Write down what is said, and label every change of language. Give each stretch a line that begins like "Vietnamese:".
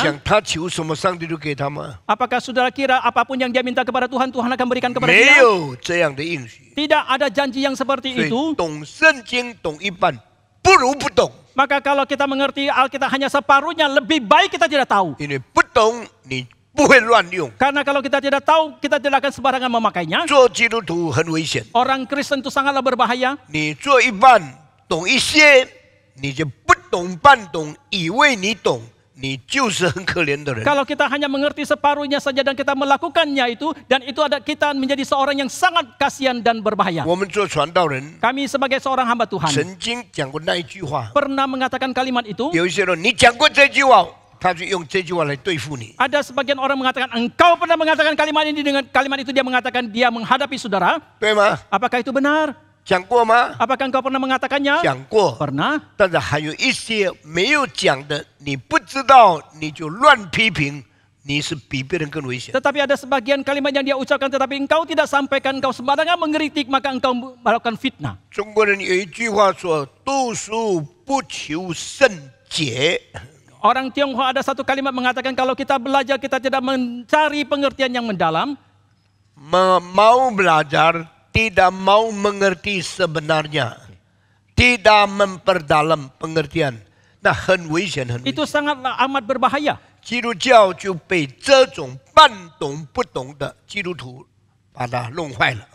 Chinese: 想他求什么，上帝都给他吗？
Indonesian: Apakah saudara kira apapun yang dia minta kepada Tuhan, Tuhan akan berikan kepada
Chinese: 没
Indonesian: dia?
Chinese: 有这样的应许。
Indonesian: Tidak ada janji yang
Chinese: 所
Indonesian: seperti
Chinese: 以
Indonesian: itu.
Chinese: 懂圣经懂一半，不如不懂。
Indonesian: Maka kalau kita mengerti Alkitab hanya separuhnya, lebih baik kita tidak tahu.
Chinese: 因为不懂，你不会乱用。
Indonesian: Karena kalau kita tidak tahu, kita tidak akan sembarangan memakainya.
Chinese: 做基督徒很危险，
Indonesian: Orang Kristen itu sangatlah berbahaya.
Chinese: 你做一半懂一些，你就不懂半懂，以为你懂，你就是很可怜的人。
Indonesian: Kalau kita hanya mengerti separuhnya saja dan kita melakukannya itu, dan itu ada kita menjadi seorang yang sangat kasihan dan berbahaya.
Chinese: 我们做传道人，
Indonesian: Kami sebagai seorang hamba Tuhan
Chinese: 曾经讲过那一句话，
Indonesian: pernah mengatakan kalimat itu.
Chinese: 有一些人你讲过这句话，他就用这句话来对付你。
Indonesian: Ada sebagian orang mengatakan, engkau pernah mengatakan kalimat ini, dengan kalimat itu dia mengatakan dia menghadapi saudara.
Chinese: 对吗？
Indonesian: Apakah itu benar?
Chinese: 讲过吗？
Indonesian: Apakah engkau pernah mengatakannya?
Chinese: 讲过，
Indonesian: Pernah.
Chinese: 但是还有一些没有讲的，你不知道你就乱批评，你是比别人更危险。
Indonesian: Tetapi ada sebagian kalimat yang dia ucapkan tetapi engkau tidak sampaikan, engkau sembarangan mengkritik, maka engkau melakukan fitnah.
Chinese: 中国人有一句话说：“读书不求甚解。”
Indonesian: Orang Tionghoa ada satu kalimat mengatakan kalau kita belajar kita tidak mencari pengertian yang mendalam. Mau belajar tidak mau mengerti sebenarnya, tidak memperdalam pengertian，
Chinese: 那很危险，很危险。
Indonesian: Itu sangatlah amat berbahaya.
Chinese: 基督教就被这种半懂不懂的基督徒把它弄坏了。